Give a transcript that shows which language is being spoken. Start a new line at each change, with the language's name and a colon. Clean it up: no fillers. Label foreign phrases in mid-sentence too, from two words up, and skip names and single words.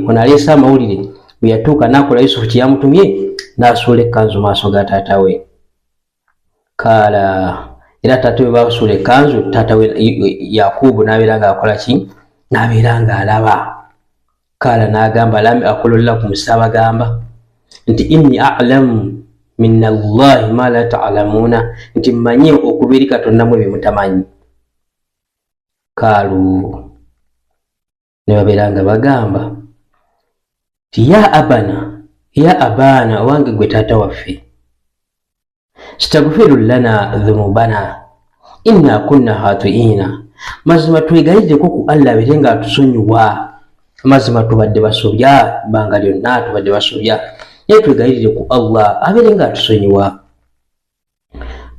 Ganda: Ono aleese amawulire, bwe yatuuka n'akola Yusufu kye yamutumye, n'asuula ekkanzu mu maaso ga taata we. Kaala, era taata we basuula ekkanzu, taata we Yakubu n'abeera ng'akola ki, n'abeera ng'alaba. Kaala n'agamba
Arabic: ألم أقل لكم,
Ganda: saabagamba nti
Arabic: إني أعلم من الله ما لا تعلمون,
Ganda: nti mmanye okuva eri Katonda mwe bye mutamanyi. Kaalu, ne babeera nga bagamba ti
Arabic: يا أبانا,
Ganda: owange gwe taata waffe,
Arabic: استغفر لنا ذنوبنا إنا كنا خاطئين,
Ganda: mazima twegayirireko ku Allah abeere nga atusonyiwa, mazima tubadde basobya, bbanga lyonna tubadde basobya, naye twegayirire ku Allah abeere nga atusonyiwa.